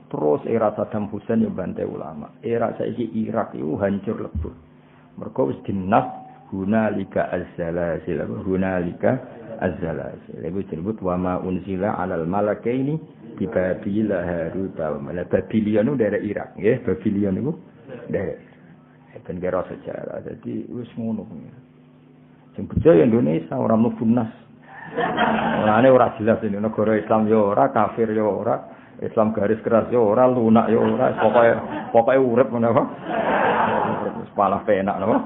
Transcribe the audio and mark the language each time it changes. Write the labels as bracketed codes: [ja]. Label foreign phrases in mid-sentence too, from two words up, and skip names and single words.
[id] Terus era Saddam Hussein yang bantai ulama. Era saiki Irak itu hancur lebur. [jv] Mergo wis dinas [ar] هنالك الزلازل، هنالك الزلازل. [jv] Iku disebut [ar] وما أنزل على الملكين ببابل هاروت وماروت. [id] Babilion itu daerah Irak, nggih. Babilion itu daerah. Ben kira sejarah. [jv] Jadi wis ngono. Sing percaya Indonesia ora mlebu nas. Mulane ora jelas [id] ini negara Islam [jv] yo ora, kafir yo ora, Islam garis keras yo ora, lunak yo ora, pokoke urip ngono apa. Wis palah penak napa.